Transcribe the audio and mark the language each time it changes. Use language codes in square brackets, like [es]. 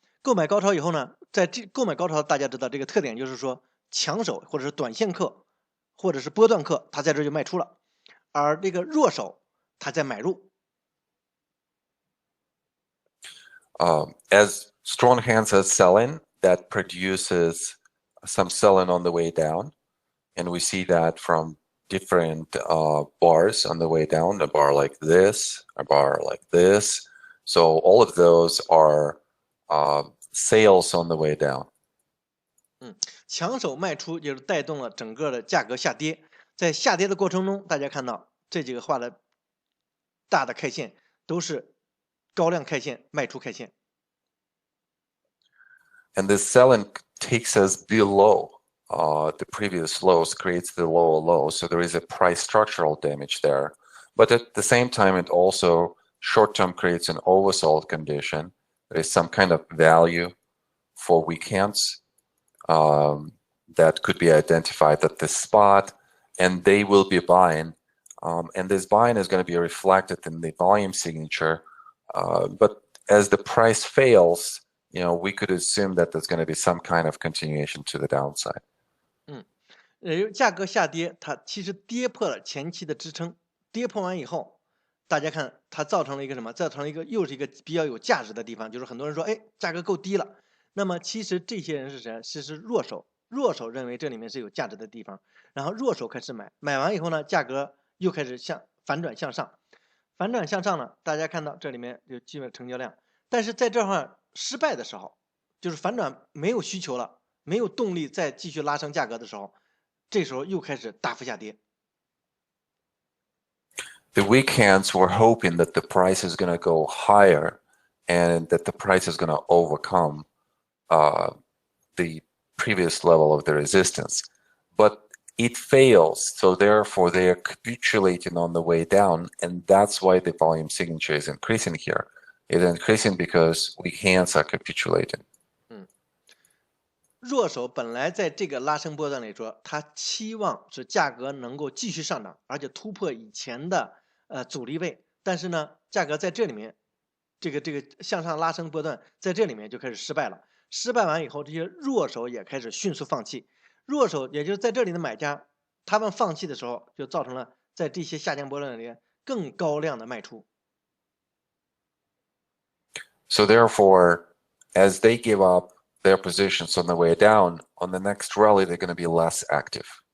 [zh] 购买高潮以后呢，在这购买高潮，大家知道这个特点就是说，强手或者是短线客，或者是波段客，他在这就卖出了，而这个弱手他在买入。 [en] As strong hands are selling, that produces some selling on the way down, and we see that from different bars on the way down, a bar like this, a bar like this. So all of those are sales on the way down. [zh] 强手卖出就是带动了整个的价格下跌，在下跌的过程中，大家看到这几个画的大的 K 线都是高量 K 线、卖出 K 线。 [en] And this selling takes us below the previous lows, creates the lower low. So there is a price structural damage there. But at the same time, it also short-term creates an oversold condition. There is some kind of value for weak hands that could be identified at this spot, and they will be buying. And this buying is going to be reflected in the volume signature. But as the price fails, we could assume that there's going to be some kind of continuation to the downside. [zh] 价格下跌，它其实跌破了前期的支撑，跌破完以后，大家看它造成了一个什么？造成了又是一个比较有价值的地方，就是很多人说，哎，价格够低了。那么其实这些人是谁？是弱手，弱手认为这里面是有价值的地方，然后弱手开始买，买完以后呢，价格又开始反转向上，反转向上呢，大家看到这里面有基本成交量，但是在这块失败的时候，就是反转没有需求了，没有动力再继续拉升价格的时候，这时候又开始大幅下跌。 [en] The weak hands were hoping that the price is going to go higher and that the price is going to overcome the previous level of the resistance. But it fails, so therefore they are capitulating on the way down, and that's why the volume signature is increasing here. It's increasing because weak hands are capitulating. [zh] 弱手本来在这个拉升波段里说，它期望是价格能够继续上涨，而且突破以前的阻力位。但是呢，价格在这里面，这个向上拉升波段在这里面就开始失败了。失败完以后，这些弱手也开始迅速放弃。弱手也就是在这里的买家，他们放弃的时候，就造成了在这些下降波段里面更高量的卖出。 [en] So therefore, as they give up their positions on the way down, on the next rally, they're going to be less active.